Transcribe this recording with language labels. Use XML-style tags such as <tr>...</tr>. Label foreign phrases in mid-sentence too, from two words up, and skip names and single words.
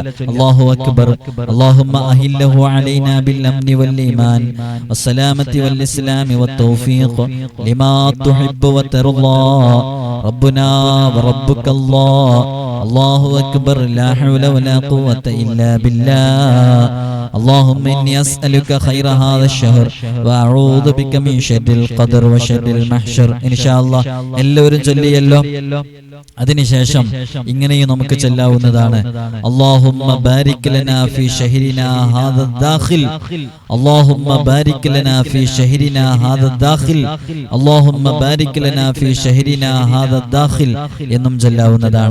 <ar>الله أكبر، اللهم أهله علينا بالأمن والإيمان والسلامة والإسلام والتوفيق لما تحب وترضى ربنا وربك الله الله أكبر لا حول ولا قوة إلا بالله اللهم إني أسألك خير هذا الشهر وأعوذ بك من شر القدر وشر المحشر. إن شاء الله</ar> <ml>എല്ലാവരും ചൊല്ലിയല്ലോ. അതിനുശേഷം ഇങ്ങനെയും നമുക്ക് ചൊല്ലാവുന്നതാണ്,</ml> <ar>اللهم بارك لنا في شهرنا هذا داخل، اللهم بارك لنا في شهرنا هذا داخل، اللهم بارك لنا في شهرنا هذا داخل</ar> <ml>എന്നും ചൊല്ലാവുന്നതാണ്.</ml>